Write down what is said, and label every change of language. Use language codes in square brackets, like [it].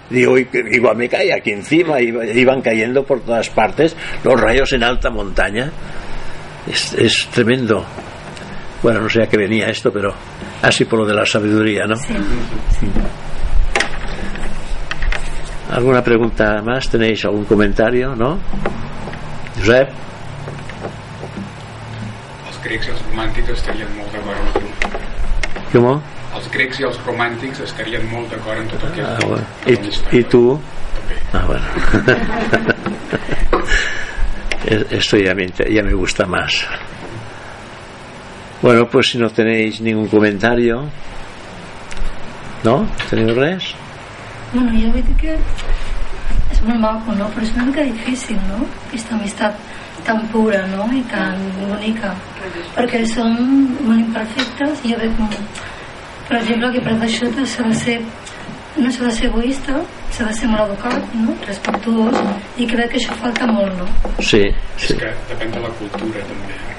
[es] Digo, igual me cae aquí encima, iban cayendo por todas partes los rayos en alta montaña. Es tremendo. Bueno, no sé a qué venía esto, pero así por lo de la sabiduría, ¿no? Sí. ¿Alguna pregunta más? ¿Tenéis algún comentario? ¿No? ¿Josep? [ca] Grecs i els romàntics estarien molt d'acord amb tu. Com? Els grecs i els romàntics estarien molt d'acord amb tot el que has dit. I tu? També. [es] Ah, bueno. Esto ya me gusta más. Bueno, pues si no tenéis ningún comentario, ¿no? [ca] ¿Teniu res? Bueno, ja veig que és molt maco, ¿no? Però és una mica difícil, ¿no? Aquesta amistat tan pura, ¿no? I tan bonica. Perquè som molt imperfectes i jo veig molt. Per exemple, que per això no s'ha de ser egoista, s'ha de ser molt educat, no? Respectuós, i crec que això falta molt, no? Sí. És que depèn de la cultura, també.